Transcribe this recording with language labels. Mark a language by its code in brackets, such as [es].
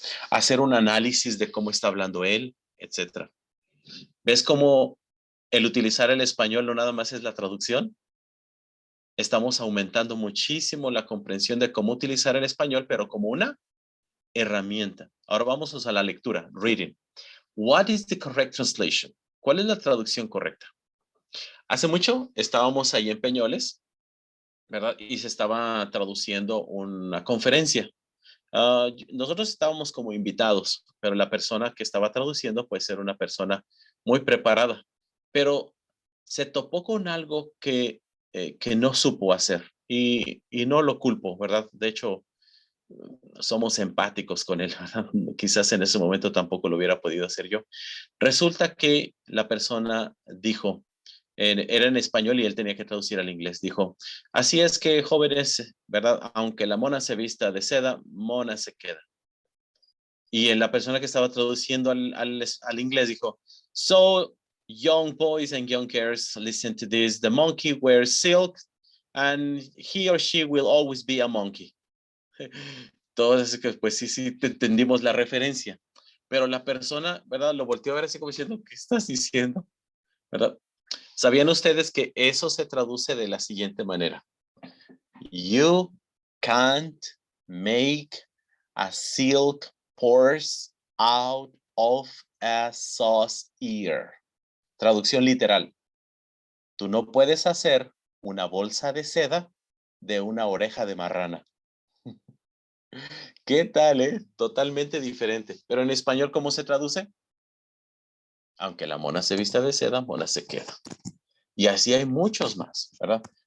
[es] Hacer un análisis de cómo está hablando él, etcétera. ¿Ves cómo el utilizar el español no nada más es la traducción? Estamos aumentando muchísimo la comprensión de cómo utilizar el español, pero como una herramienta. Ahora vamos a la lectura, reading. [en] What is the correct translation? [es] ¿Cuál es la traducción correcta? Hace mucho estábamos ahí en Peñoles, ¿verdad? Y se estaba traduciendo una conferencia. Nosotros estábamos como invitados, pero la persona que estaba traduciendo pues era una persona muy preparada, pero se topó con algo que no supo hacer y no lo culpo, ¿verdad? De hecho, somos empáticos con él, ¿verdad? Quizás en ese momento tampoco lo hubiera podido hacer yo. Resulta que la persona dijo, era en español y él tenía que traducir al inglés. Dijo, así es que jóvenes, ¿verdad? Aunque la mona se vista de seda, mona se queda. Y la persona que estaba traduciendo al inglés dijo, [en] so young boys and young girls, listen to this. The monkey wears silk and he or she will always be a monkey. [es] Todos, pues sí, sí, entendimos la referencia. Pero la persona, ¿verdad? Lo volteó a ver así como diciendo, ¿qué estás diciendo? ¿Verdad? ¿Sabían ustedes que eso se traduce de la siguiente manera? [en] You can't make a silk purse out of a sauce ear. [es] Traducción literal. Tú no puedes hacer una bolsa de seda de una oreja de marrana. ¿Qué tal, Totalmente diferente. Pero en español, ¿cómo se traduce? Aunque la mona se vista de seda, mona se queda. Y así hay muchos más, ¿verdad?